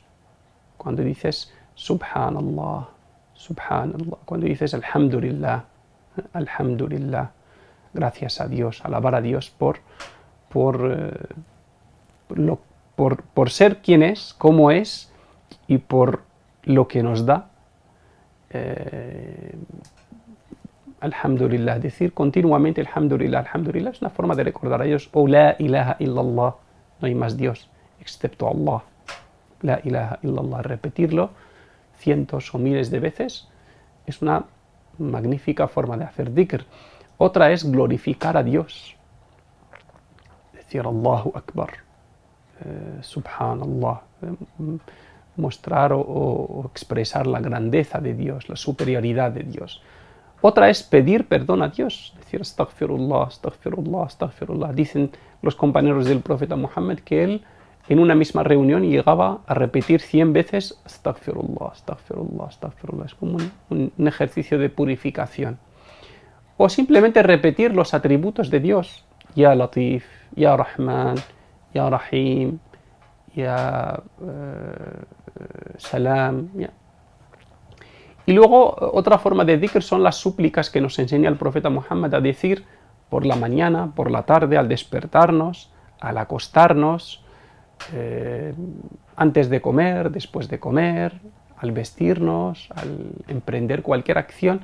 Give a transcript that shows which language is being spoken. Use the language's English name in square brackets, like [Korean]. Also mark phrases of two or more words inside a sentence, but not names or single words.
[Spanish] Cuando dices [Arabic] سبحان الله، سبحان الله, [Spanish] cuando dices [Arabic] الحمد لله، الحمد لله, [Spanish] gracias a Dios, alabar a Dios por ser quien es, cómo es y por lo que nos da. Alhamdulillah, decir continuamente [Arabic] الحمد لله، الحمد لله [Spanish] es una forma de recordar a Dios. [Arabic] O لا إله إلا الله, [Spanish] no hay más Dios excepto Allah. [Arabic] لا إله إلا الله, [Spanish] repetirlo cientos o miles de veces es una magnífica forma de hacer dhikr. Otra es glorificar a Dios, decir [Arabic] الله أكبر، سبحان الله, [Spanish] mostrar o expresar la grandeza de Dios, la superioridad de Dios. Otra es pedir perdón a Dios, decir [Arabic] أستغفر الله، أستغفر الله، أستغفر الله. [Spanish] Dicen los compañeros del profeta Muhammad que él en una misma reunión llegaba a repetir 100 veces [Arabic] أستغفر الله، أستغفر الله، أستغفر الله. [Spanish] Es como un ejercicio de purificación. O simplemente repetir los atributos de Dios. [Arabic] يا لطيف، يا رحمن، يا رحيم، يا سلام. [Spanish] Ya. Y luego otra forma de dhikr son las súplicas que nos enseña el profeta Muhammad a decir por la mañana, por la tarde, al despertarnos, al acostarnos, antes de comer, después de comer, al vestirnos, al emprender cualquier acción.